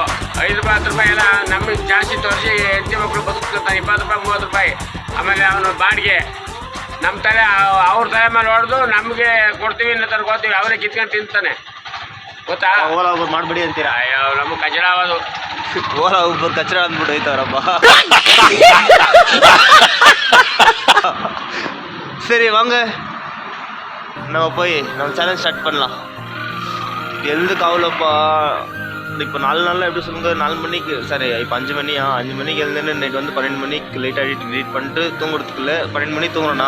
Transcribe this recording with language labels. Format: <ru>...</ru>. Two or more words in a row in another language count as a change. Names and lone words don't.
<kn>5 ರೂಪಾಯಿ 10 ರೂಪಾಯಿ ಎಲ್ಲ ನಮಗೆ ಜಾಸ್ತಿ ತೋರಿಸಿ ಹೆಂಡತಿ ಮಕ್ಕಳು ಬದುಕ್ತಿರ್ತಾನೆ. 20 ರೂಪಾಯಿ 30 ರೂಪಾಯಿ. ಆಮೇಲೆ ಅವನು ಬಾಡಿಗೆ ನಮ್ಮ ತಲೆ ಅವ್ರ ತಲೆ ಮೇಲೆ ಹೊಡೆದು ನಮಗೆ ಕೊಡ್ತೀವಿ ಇಲ್ಲ ತರ್ಕೋತೀವಿ. ಅವರೇ ಕಿತ್ಕೊಂಡು ತಿಂತಾನೆ ಗೊತ್ತಾ. ಓಲಾ ಊಬರ್ ಮಾಡಬೇಡಿ ಅಂತೀರಾ? ಅಯ್ಯೋ ನಮಗೆ ಕಚಡ ಆಗೋದು. ಓಲಾ ಊಬರ್ ಕಚರಾ ಅಂದ್ಬಿಟ್ಟು ಹೋಯ್ತಾರಪ್ಪ.</kn> <ta>சரி வாங்க நம்ம போய் நம்ம சேலஞ்ச் ஸ்டார்ட் பண்ணலாம். எழுதுக்கு அவ்வளோப்பா. இப்போ 4 நாளில் எப்படி சொல்லுங்க, 4 மணிக்கு சரி இப்போ 5 மணியா 5 மணிக்கு எழுதுன்னு நைட் வந்து 12 மணிக்கு லேட்டாக எடிட் பண்ணிட்டு தூங்குறதுக்குள்ள 12 மணி தூங்குறோண்ணா.</ta>